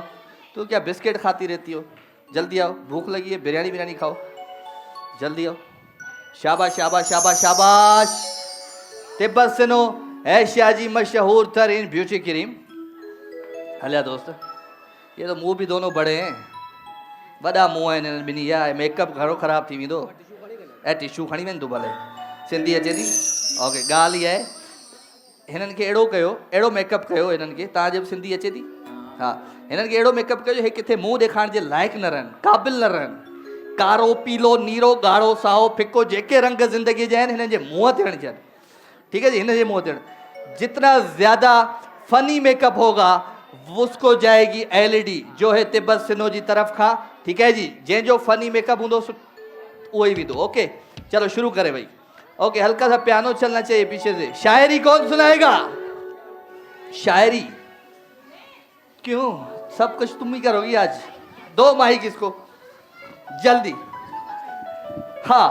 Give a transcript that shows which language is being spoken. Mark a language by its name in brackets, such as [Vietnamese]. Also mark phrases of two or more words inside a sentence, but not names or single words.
[Hindi] तू क्या बिस्किट खाती रहती हो? जल्दी आओ, भूख लगी है, बिरयानी बिरयानी खाओ, जल्दी आओ। शाबाश शाबाश शाबाश शाबाश। [Sindhi] तिब्बत सिनो एशिया जी मशहूर तरीन [English] beauty cream. [Hindi] हलिया दोस्त, ये तो मुंह भी दोनों बड़े हैं, [Sindhi] वॾा मुंह आहिनि हिननि ॿिन्ही जा। मेकअप घणो ख़राब थी वेंदो। टिशू खणी वञ तूं भले। सिंधी अचे थी? ओके। ॻाल्हि इहा आहे, हिननि खे अहिड़ो कयो, अहिड़ो मेकअप कयो हिननि खे। तव्हांजे बि सिंधी अचे थी? हा। हिननि खे अहिड़ो मेकअप कयो हे किथे मुंहुं ॾेखारण जे लाइक़ु न रहनि, क़ाबिल न रहनि। कारो, पीलो, नीरो, ॻाढ़ो, साओ, फिको, जेके रंग ज़िंदगी जा आहिनि हिननि जे मुंहं ते हणजनि। [Hindi] ठीक है जी, [Sindhi] हिन जे मुंहं ते हणनि। [Hindi] जितना ज़्यादा फनी मेकअप होगा उसको जाएगी एलईडी, जो है [Sindhi] तिब्बत सिनो जी [Hindi] तरफ का। ठीक है जी, [Sindhi] जंहिंजो फनी मेकअप हूंदो उहो ही विधो। [Hindi] ओके चलो शुरू करें भाई। ओके, हल्का सा पियानो चलना चाहिए पीछे से। शायरी कौन सुनाएगा? शायरी क्यों? सब कुछ तुम ही करोगी आज। दो माइक इसको जल्दी। हाँ